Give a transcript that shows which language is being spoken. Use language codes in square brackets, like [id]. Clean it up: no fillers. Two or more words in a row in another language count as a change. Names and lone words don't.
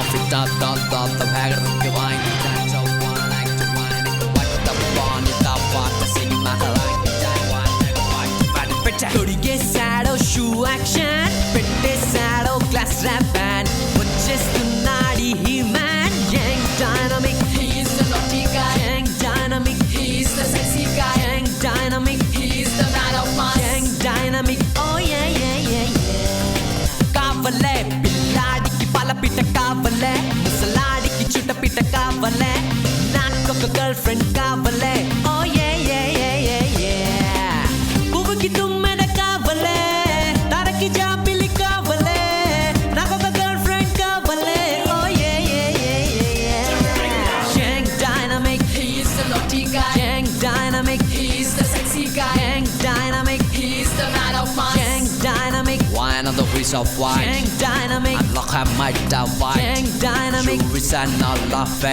[te] తొడిగేశాడో [en] shoe action, [te] పెట్టేశాడో [en] class wrap band, [te] వచ్చేస్తున్నాడు హీ మ్యాన్. [en] young dynamic, he's the naughty guy. Young dynamic, he's the sexy guy. Young dynamic, he's the man of mass. Young dynamic, oh yeah yeah yeah yeah. [te] కావలే పిల్లాడికి పాలపిట్ట కావలే, ముసలాడికి చుట్టపిట్ట కావలే, నాకొక [en] girl friend [te] కావలే, [en] oh yeah yeah yeah yeah yeah. [te] పువ్వుకి తుమ్మెద కావలే, తనకి జాబిలి కావలే, నాకొక [en] girl friend [te] కావలే, [en] oh yeah yeah yeah yeah yeah. Young dynamic, he's the naughty guy. Young dynamic, he's the sexy guy. Young dynamic, he's the man of mass. Young dynamic, wine on the wheels of white. Young dynamic, unlock her my white. Young dynamic, jewelry's and all of it.